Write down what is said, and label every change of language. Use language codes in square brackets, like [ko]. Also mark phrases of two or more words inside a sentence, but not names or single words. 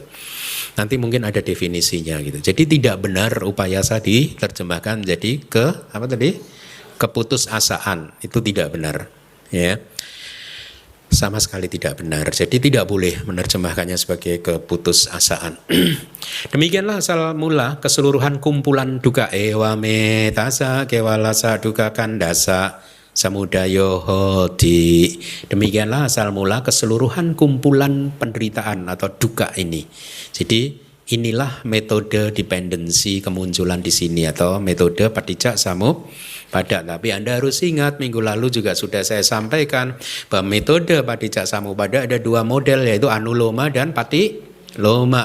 [id] Nanti mungkin ada definisinya gitu. Jadi tidak benar upayasa diterjemahkan jadi keputusasaan. Itu tidak benar, ya. Sama sekali tidak benar. Jadi tidak boleh menerjemahkannya sebagai keputusasaan. Demikianlah asal mula keseluruhan kumpulan duka [pi] ewame tasa kewalasa duka kandasa samudayo hodi. [id] Demikianlah asal mula keseluruhan kumpulan penderitaan atau duka ini. Jadi inilah metode dependensi kemunculan di sini atau metode [pi] paticca samuppada. [id] Tapi Anda harus ingat, minggu lalu juga sudah saya sampaikan bahwa metode [pi] paticca samuppada [id] ada 2 model, yaitu anuloma dan patiloma.